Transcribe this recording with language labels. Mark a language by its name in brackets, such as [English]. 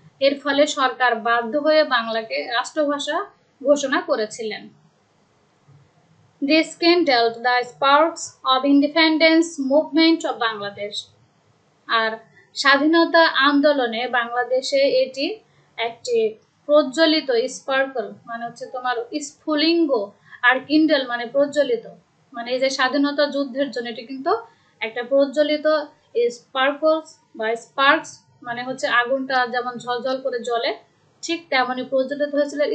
[Bangla] এর ফলে সরকার বাধ্য হয়ে বাংলাকে রাষ্ট্রভাষা ঘোষণা করেছিলেন। [English] This kindled the sparks of independence movement of Bangladesh. [Bangla] আর স্বাধীনতা আন্দোলনে বাংলাদেশে এটি একটি প্রজ্বলিত, স্পার্কল মানে হচ্ছে তোমার স্ফুলিঙ্গ, আর কিন্ডেল মানে প্রজ্বলিত, মানে এই যে স্বাধীনতা যুদ্ধের জন্য এটি কিন্তু একটা প্রজ্বলিত, স্পার্কলস বা স্পার্কস মানে হচ্ছে আগুনটা যেমন ঝলঝল করে জ্বলে, ঠিক তেমনই প্রজ্বলিত হয়েছিল।